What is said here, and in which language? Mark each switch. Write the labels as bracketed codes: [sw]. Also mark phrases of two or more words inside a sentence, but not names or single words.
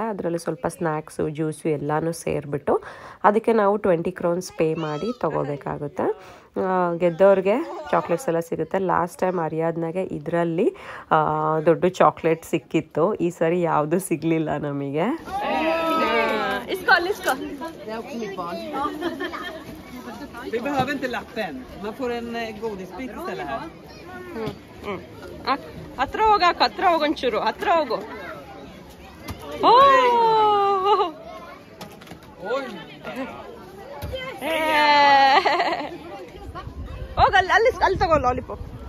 [kn] ಅದರಲ್ಲಿ ಸ್ವಲ್ಪ ಸ್ನ್ಯಾಕ್ಸು, ಜ್ಯೂಸು ಎಲ್ಲನೂ ಸೇರಿಬಿಟ್ಟು ಅದಕ್ಕೆ ನಾವು 20 crowns ಪೇ ಮಾಡಿ ತೊಗೋಬೇಕಾಗುತ್ತೆ. ಗೆದ್ದವ್ರಿಗೆ ಚಾಕ್ಲೇಟ್ಸ್ ಎಲ್ಲ ಸಿಗುತ್ತೆ. [en] last time [kn] ಅರಿಯಾದ್ನಾಗೆ ಇದರಲ್ಲಿ ದೊಡ್ಡ ಚಾಕ್ಲೇಟ್ ಸಿಕ್ಕಿತ್ತು. ಈ ಸರಿ ಯಾವುದೂ ಸಿಗಲಿಲ್ಲ ನಮಗೆ. [sv] Vi behöver inte lappen. Man får en godisbit istället här. [kn] ಹತ್ರ ಹೋಗಂಚೂರು ಹತ್ರ ಹೋಗು. ಹೋಗಲ್ಲ, ಅಲ್ಲಿ ತಗೋ ಲಾಲಿಪಾಪ್.